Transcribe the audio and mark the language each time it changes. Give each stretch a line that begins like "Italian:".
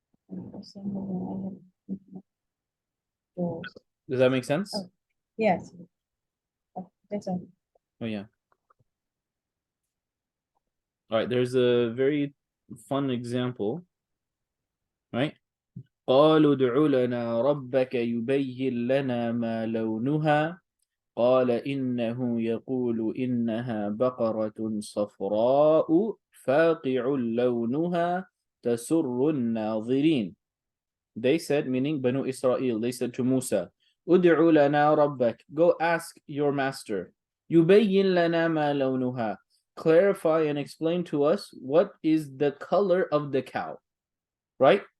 English: And for some reason I have those. Does that make sense? Oh, yes. Oh, that's all. Oh yeah. All right, there's a very fun example, right?
Arabic: قالوا ادع لنا ربك يبين لنا ما لونها قال إنه يقول إنها بقرة صفراء فاقع لونها تسر الناظرين.
English: They said, meaning Banu Israel, they said to Musa,
Arabic: ادع لنا ربك,
English: go ask your master.
Arabic: يبين لنا ما لونها,
English: clarify and explain to us what is the color of the cow. Right?